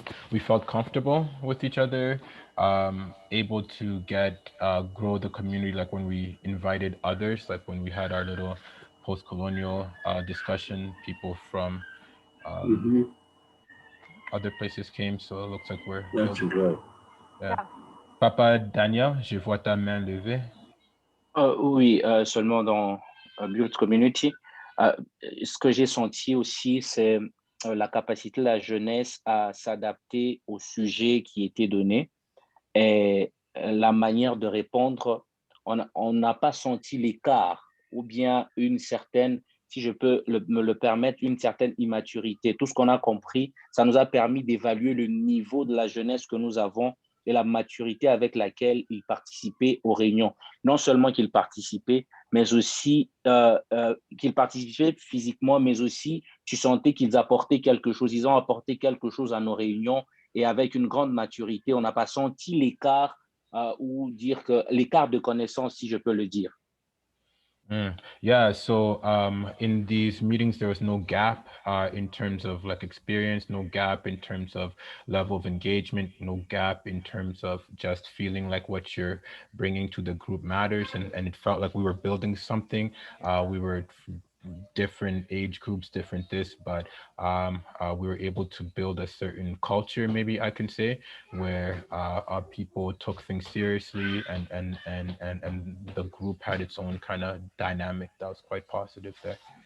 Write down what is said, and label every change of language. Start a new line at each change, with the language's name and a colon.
English: We felt comfortable with each other, able to grow the community, like when we invited others, like when we had our little post-colonial discussion, people from other places came, so it looks like we're building. Yeah.
French: Papa Daniel, je vois ta main levée. Oui, seulement dans Build Community. Ce que j'ai senti aussi, c'est la capacité de la jeunesse à s'adapter au sujet qui était donné et la manière de répondre. On n'a pas senti l'écart ou bien une certaine, si je peux me le permettre, une certaine immaturité. Tout ce qu'on a compris, ça nous a permis d'évaluer le niveau de la jeunesse que nous avons et la maturité avec laquelle ils participaient aux réunions. Non seulement qu'ils participaient, mais aussi qu'ils participaient physiquement, mais aussi tu sentais qu'ils apportaient quelque chose. Ils ont apporté quelque chose à nos réunions et avec une grande maturité. On n'a pas senti l'écart ou dire que l'écart de connaissance, si je peux le dire.
English: Yeah, so in these meetings, there was no gap in terms of like experience, no gap in terms of level of engagement, no gap in terms of just feeling like what you're bringing to the group matters. And it felt like we were building something. We were different age groups, different this, but we were able to build a certain culture, maybe I can say, where our people took things seriously, and the group had its own kind of dynamic that was quite positive there.